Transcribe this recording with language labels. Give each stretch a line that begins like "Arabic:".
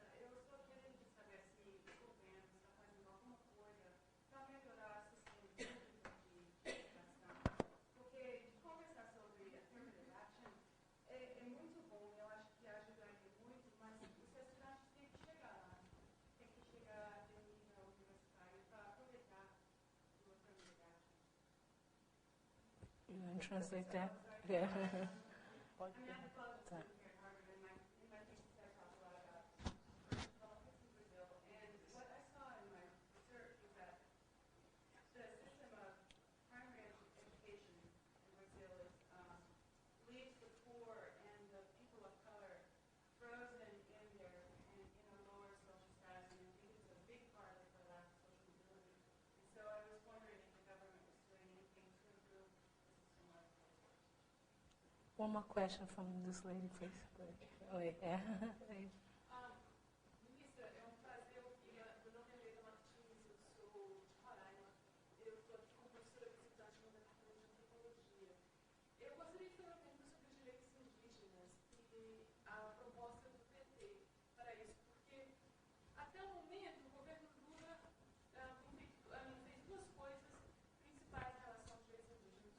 Portuguese: Eu estou querendo saber se o governo está fazendo alguma coisa para melhorar o sistema público de educação. Porque conversar sobre affirmative action é muito bom, eu acho que ajudaria muito, mas os estudantes têm que chegar lá, têm que chegar de nível universitário para aproveitar o affirmative action.
English: You want to translate that? Yeah. I mean, I'm a college
Portuguese: Tá.
English: student here at Harvard, and in my thesis I talk a lot about politics in Brazil. And what I saw in my research was that the system of primary education in Brazil leaves the poor and the people of color frozen in a lower social status, and I think it's a big part of the lack of social mobility. And so I was wondering if the government was doing anything to improve the system of education. One more question from this lady, please. Oh, yeah.
Portuguese: Ministra, é um prazer ouvir. Meu nome é Leila Martins, eu sou de Roraima. Eu estou aqui como professora visitante no Departamento de Antropologia. Eu gostaria de fazer uma pergunta sobre os direitos indígenas e a proposta do PT para isso, porque até o momento o governo Lula fez 2 coisas principais em relação aos direitos indígenas.